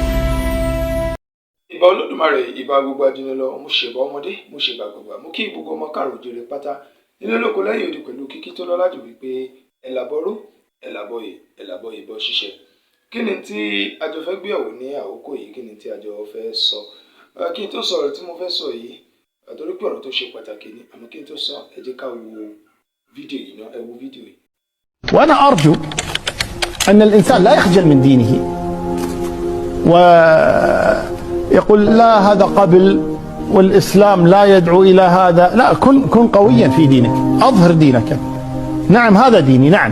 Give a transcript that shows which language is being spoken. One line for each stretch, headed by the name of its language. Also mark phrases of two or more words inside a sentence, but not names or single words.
Yoruba: Ìbà Olódùmarè, ìbà gbogbo ajínlọ, mo ṣèbà ọmọdé, mo ṣèbà gbogbo, mo kí gbogbo ọmọ káàrọ̀ oòjíire pátá nínú olóko lẹ́yìn odi pẹ̀lú kíkí tó lọ́lá jù wípé ẹ̀làbọ̀rú ẹ̀làbọ̀yè ẹ̀làbọ̀yè bọ́ ṣiṣẹ́. Kí ni tí a jọ fẹ́ gbéyàwó ní àkókò yìí? Kí ni tí a jọ fẹ́ sọ? Kí n tó sọ̀rọ̀ tí mo fẹ́ sọ yìí, torí pé ọ̀rọ̀ tó ṣe pàtàkì ni, àmọ́ kí n tó sọ ẹ jẹ́ ká wo fídíò yìí náà, ẹ wo fídíò yìí.
Arabic: وأنا أرجو أن الإنسان لا يخجل من دينه ويقول لا هذا قبل والإسلام لا يدعو إلى هذا. لا، كن قويا في دينك، أظهر دينك. نعم هذا ديني، نعم.